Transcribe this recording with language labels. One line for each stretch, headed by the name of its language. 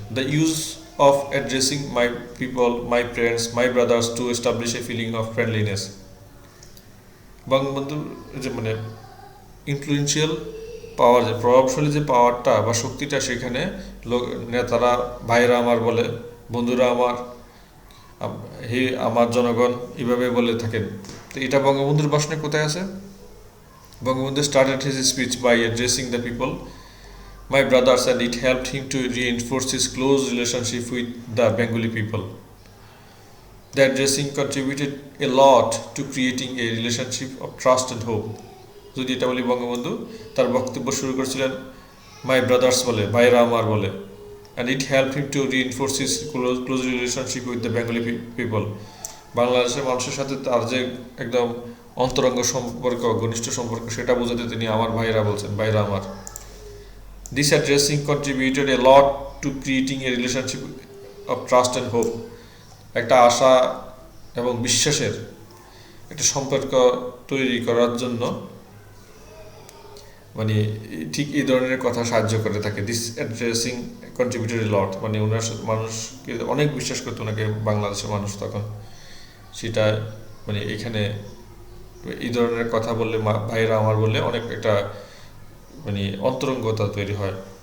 English: the use of addressing my people, my friends, my brothers to establish a feeling of friendliness,
Bangla: বঙ্গবন্ধুর যে মানে influential পাওয়ার, যে প্রভাবশালী যে পাওয়ারটা বা শক্তিটা, সেখানে নেতারা ভাইরা আমার বলে, বন্ধুরা আমার, হে আমার জনগণ, এভাবে বলে থাকেন। তো এটা বঙ্গবন্ধুর ভাষণে কোথায় আছে?
English: Bangabandhu started his speech by addressing the people, my brothers, and it helped him to reinforce his close relationship with the Bengali people. The addressing contributed a lot to creating a relationship of trust and hope.
Bangla: যদি এটা বলি, বঙ্গবন্ধু তার বক্তব্য শুরু করেছিলেন
English: my brothers বলে,
Bangla: ভাইরা আমার বলে,
English: and it helped him to reinforce his close relationship with the Bengali people.
Bangla: বাংলাদেশের মানুষের সাথে তার যে একদম অন্তরঙ্গ সম্পর্ক, ঘনিষ্ঠ সম্পর্ক, সেটা বোঝাতে তিনি আমার ভাইরা বলছেন, ভাইরা আমার।
English: This addressing contributed a lot to creating a relationship of trust and hope.
Bangla: একটা আশা এবং বিশ্বাসের একটা সম্পর্ক তৈরি করার জন্য মানে ঠিক এই ধরনের কথা সাহায্য করে থাকে।
English: this addressing contributed a lot,
Bangla: মানে ওনার মানুষকে অনেক বিশ্বাস করতো ওনাকে বাংলাদেশের মানুষ তখন, সেটা মানে এখানে এই ধরনের কথা বললে, ভাইরা আমার বললে অনেক একটা মানে অন্তরঙ্গতা তৈরি হয়।